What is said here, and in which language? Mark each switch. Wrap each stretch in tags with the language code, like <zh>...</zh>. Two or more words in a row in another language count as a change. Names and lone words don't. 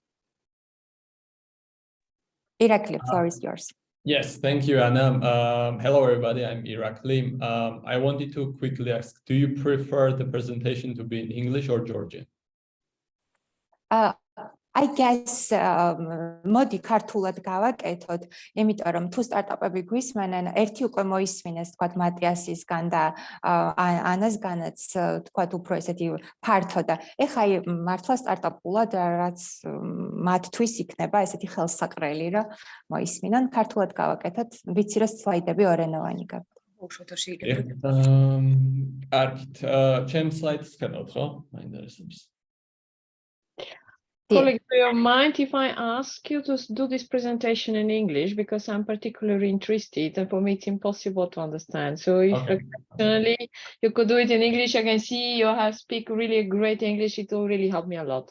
<en>Irakli, the floor is yours. Yes, thank you, Anna. Hello, everybody. I'm Irakli. I wanted to quickly ask, do you prefer the presentation to be in English or Georgian? I guess</en> <ka>მოდი ქართულად გავაკეთოთ, იმიტომ რომ თუ სტარტაპები გვისმენენ, ერთი უკვე მოისმინეს თქვათ მატიასისგან და ანასგანაც თქვათ უფრო ესეთი ფართო და ეხლა მართლა სტარტაპულად რაც მათთვის იქნება ესეთი ხელსაყრელი რა მოისმინონ, ქართულად გავაკეთოთ, ვიცი რომ სლაიდები ორენოვანი გაქვთ. კარგით, ჩემ სლაიდს ხედავთ, ხო? მაინტერესებს.</ka> <en>Colleagues, do you mind if I ask you to do this presentation in English, because I'm particularly interested and for me it's impossible to understand. So if occasionally you could do it in English, I can see you have speak really great English. It will really help me a lot.</en>